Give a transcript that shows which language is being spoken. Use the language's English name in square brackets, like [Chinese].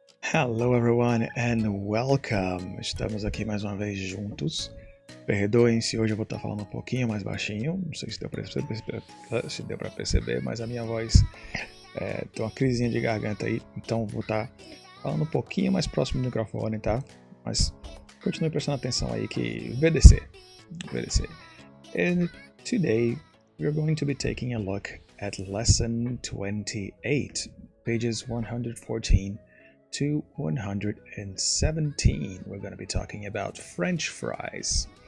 [English] Hello everyone and welcome! [Portuguese] Estamos aqui mais uma vez juntos. Perdoem se hoje eu vou estar falando um pouquinho mais baixinho, não sei se deu para perceber, mas a minha voz tem uma crisinha de garganta aí, então vou estar falando um pouquinho mais próximo do microfone, tá? Mas continue prestando atenção aí que VDC. [English] And today we're going to be taking a look at lesson 28, pages 114 to 117. We're going to be talking about French fries.